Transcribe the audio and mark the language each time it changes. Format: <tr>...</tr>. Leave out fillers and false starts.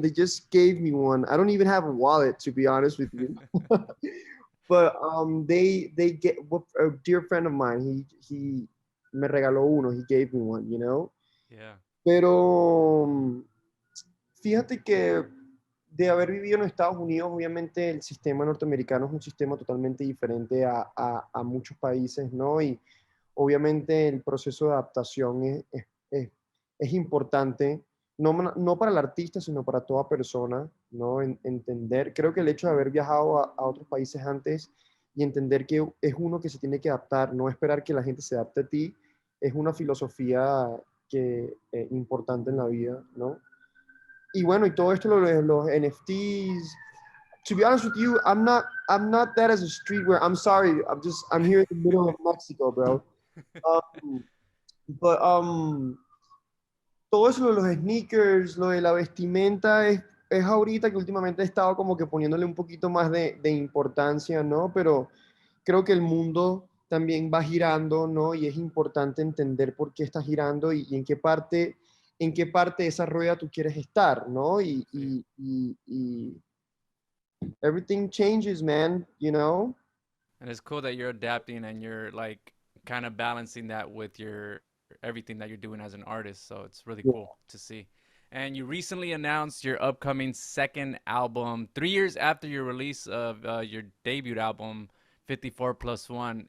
<en>They just gave me one. I don't even have a wallet, to be honest with you. But they get a dear friend of mine.</en> <es>He me regaló uno.</es> <en>He gave me one. Yeah.</en> <es>Pero fíjate que de haber vivido en Estados Unidos, obviamente el sistema norteamericano es un sistema totalmente diferente a muchos países, ¿no? Y obviamente el proceso de adaptación es importante, no para el artista, sino para toda persona, ¿no? Entender, creo que el hecho de haber viajado a otros países antes y entender que es uno que se tiene que adaptar, no esperar que la gente se adapte a ti, es una filosofía que, importante en la vida, ¿no? Y bueno, y todo esto, los NFTs.</es> <en>To be honest with you, I'm not that as a streetwear. I'm sorry. I'm here in the middle of Mexico, bro.</en> <es>Um, but todo eso, lo de los sneakers, lo de la vestimenta, es ahorita que últimamente he estado como que poniéndole un poquito más de importancia, ¿no? Pero creo que el mundo también va girando, ¿no? Y es importante entender por qué está girando y en qué parte de esa rueda tú quieres estar, ¿no? Sí.</es> <en>Y everything changes, man, you know? And it's cool that you're adapting and you're like kind of balancing that with your everything that you're doing as an artist. So it's really Yeah. cool to see. And you recently announced your upcoming second album 3 years after your release of your debut album, 54 Plus One.</en>